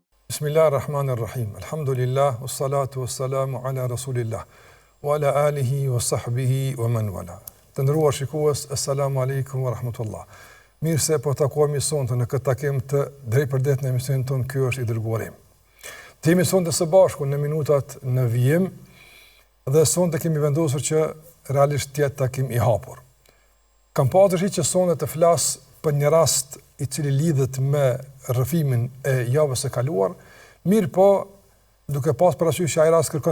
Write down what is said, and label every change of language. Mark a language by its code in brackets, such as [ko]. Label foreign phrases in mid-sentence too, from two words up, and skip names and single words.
[ar] بسم الله الرحمن الرحيم الحمد لله والصلاة والسلام على رسول الله وعلى آله وصحبه ومن والى. [sq] Të nderuar shikues, [ar] السلام عليكم ورحمة الله. [sq] Mirë se po takohemi sonte në këtë takim të drejtpërdrejtë në emisionin tonë Ky është i dërguari. Të jemi sonte së bashku në minutat në vijim dhe sonte kemi vendosur që realisht të jetë takim i hapur. Kam pasur që sonte të flas për një rast i cili lidhet me rrëfimin e javës së kaluar, mirë po duke pas parasysh që ai rast kërkon